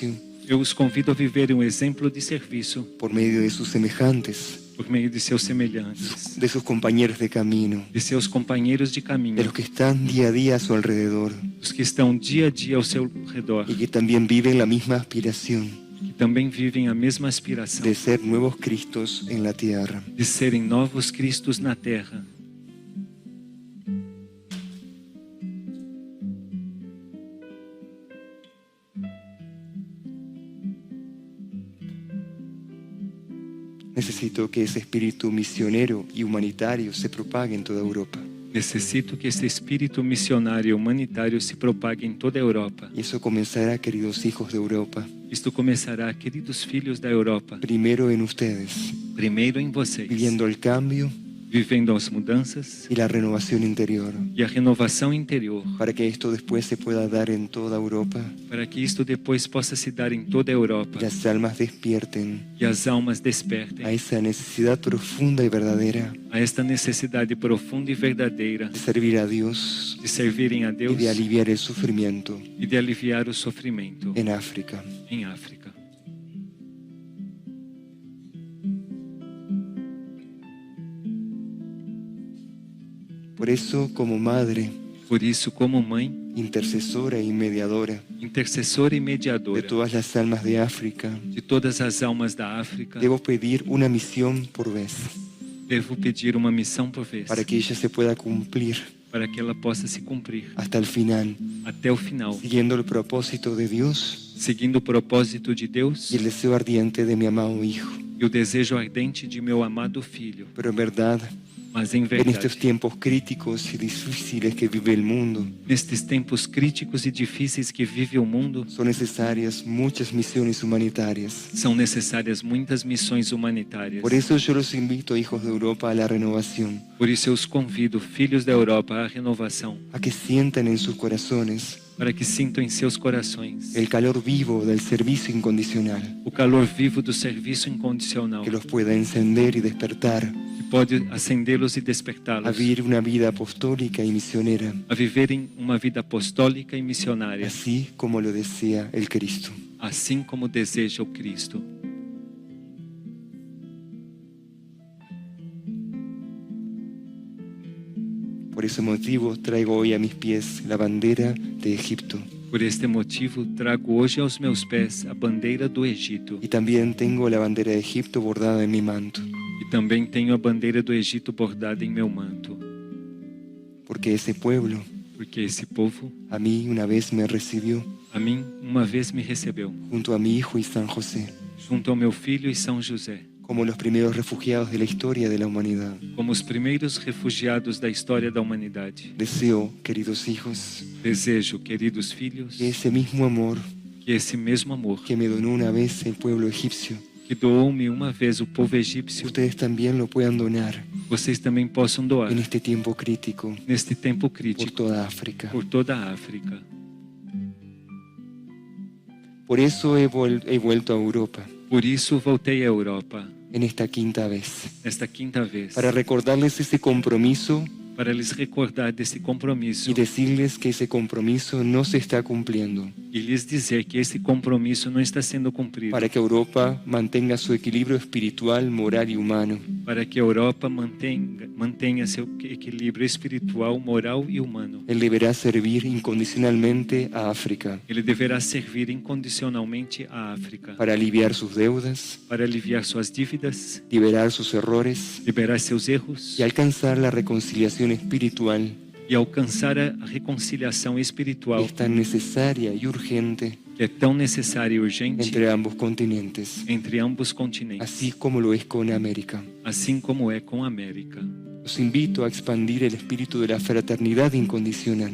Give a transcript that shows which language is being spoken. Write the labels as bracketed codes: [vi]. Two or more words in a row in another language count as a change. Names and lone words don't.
[pt] Eu os convido a viverem um exemplo de serviço [es] por medio de sus semejantes, [pt] por meio de seus semelhantes, [es] de sus compañeros de camino, [pt] de seus companheiros de de caminho, [es] los que están día a día a su alrededor [pt] dos que estão dia a dia ao seu redor, [es] y que también viven la misma aspiración [pt] que também vivem a mesma aspiração [es] de ser nuevos Cristos en la tierra. [pt] de serem novos Cristos na terra. [es] Necesito que ese espíritu misionero y humanitario se propague en toda Europa. [pt] Necessito que esse espírito missionário e humanitário se propague em toda a Europa. [es] Y eso comenzará, queridos hijos de Europa, [pt] Isto começará, queridos filhos da Europa, [es] primero en ustedes, [pt] primeiro em vocês, [es] viviendo el cambio [pt] vivendo as mudanças [es] y la renovación interior, [pt] e a renovação interior, [es] para que esto después se pueda dar en toda Europa [pt] para que isto depois possa se dar em toda a Europa [es] y las almas despierten [pt] e as almas a despertem [es] esa necesidad profunda y verdadera [pt] a esta necessidade profunda e verdadeira [es] de servir a Dios [pt] de servirem a y Deus [es] de aliviar el sufrimiento [pt] e de aliviar o sofrimento [es] en África. [pt] em África. [es] Por eso, como madre, [pt] Por isso, como mãe, [es] intercesora y mediadora [pt] intercessora e de mediadora [es] todas las almas de África, [pt] de todas as almas da África, [es] debo pedir una misión por vez [pt] devo pedir uma missão por vez, [es] para que ella se pueda cumplir [pt] para que ela possa se cumprir [es] hasta el final, [pt] até o final, [es] siguiendo el propósito de Dios [pt] seguindo o propósito de Deus [es] y el deseo ardiente de mi amado Hijo. [pt] e o desejo ardente de meu amado Filho. [es] Pero en verdad, [pt] Mas em en verdade, [es] estos tiempos críticos y difíciles que vive el mundo, [pt] nestes tempos críticos e difíceis que vive o mundo, [es] son necesarias muchas misiones humanitarias. [pt] são necessárias muitas missões humanitárias. [es] Por eso yo los invito, hijos de Europa, a la renovación, [pt] Por isso eu os convido, filhos da Europa, à renovação, [es] a que sientan en sus corazones [pt] para que sintam em seus corações [es] el calor vivo del servicio incondicional, [pt] o calor vivo do serviço incondicional, [es] que los pueda encender y despertar [pt] que pode acendê-los e a despertá-los [es] vivir una vida apostólica y misionera, [pt] a viverem uma vida apostólica e missionária, [es] así como lo desea el Cristo. [pt] assim como deseja o Cristo. [es] Por ese motivo traigo hoy a mis pies la bandera de Egipto [pt] Por este motivo, trago hoje aos meus pés a bandeira do Egito [es] y también tengo la bandera de Egipto bordada en mi manto, [pt] e também tenho a bandeira do Egito bordada em meu manto, [es] porque ese pueblo [pt] porque esse povo, [es] a mí una vez me recibió [pt] a mim, uma vez me recebeu, [es] junto a mi hijo y San José, [pt] junto ao meu filho e São José, [es] como los primeros refugiados de la historia de la humanidad. [pt] como os primeiros refugiados da história da humanidade. [es] Deseo, queridos hijos, [pt] Desejo, queridos filhos, [es] que ese mismo amor [pt] que esse mesmo amor [es] que me donó una vez el pueblo egipcio, [pt] que doou-me uma vez o povo egípcio, [es] ustedes también lo puedan donar [pt] vocês também possam doar [es] en este tiempo crítico [pt] neste tempo por crítico [es] toda África. [pt] por toda a África. [es] Por eso he vuelto a Europa [pt] Por isso voltei à Europa [es] en esta quinta vez, [pt] esta quinta vez, [es] para recordarles ese compromiso [pt] para lhes recordar desse compromisso [es] y decirles que ese compromiso no se está cumpliendo, [pt] e lhes dizer que esse compromisso não está sendo cumprido, [es] para que Europa mantenga su equilibrio espiritual, moral y humano, [pt] para que a Europa mantenha seu equilíbrio espiritual, moral e humano. [es] Él deberá servir incondicionalmente a África [pt] Ele deverá servir incondicionalmente à África [es] para aliviar sus deudas, [pt] para aliviar suas dívidas, [es] liberar sus errores [pt] liberar seus erros [es] y alcanzar la reconciliación espiritual [pt] e alcançar a reconciliação que espiritual [es] es tan necesaria y urgente [pt] que é tão necessária e urgente [es] entre ambos continentes, [pt] entre ambos continentes, [es] así como lo es con América. [pt] assim como é com a América. [es] Los invito a expandir el espíritu de la fraternidad incondicional